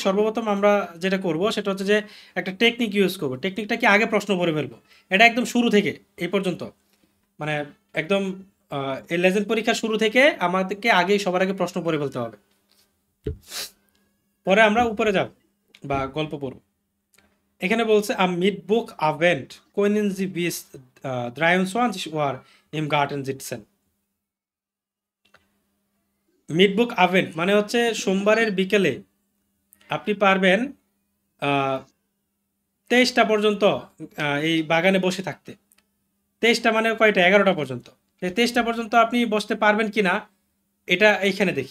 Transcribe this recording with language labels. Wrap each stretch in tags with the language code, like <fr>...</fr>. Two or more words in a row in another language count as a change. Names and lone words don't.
<bn>সর্বপ্রথম আমরা যেটা করব সেটা হচ্ছে যে একটা টেকনিক ইউজ করব। টেকনিকটা কি, আগে প্রশ্ন পড়ে ফেলবো। এটা একদম শুরু থেকে এই পর্যন্ত, মানে একদম এই লেজেন্ড পরীক্ষার শুরু থেকে আমাদেরকে সবার আগে প্রশ্ন পড়ে ফেলতে হবে, পরে আমরা উপরে যাব বা গল্প পড়ব।</bn> <de>এখানে বলছে am Mittwoch Abend können Sie bis 23 Uhr im Garten sitzen. Mittwoch Abend</de> <bn>মানে হচ্ছে সোমবারের বিকেলে আপনি পারবেন 23টা পর্যন্ত এই বাগানে বসে থাকতে। 23টা মানে কয়টা? 11টা পর্যন্ত। 23টা পর্যন্ত আপনি বসতে পারবেন কিনা এটা এইখানে দেখি।</bn>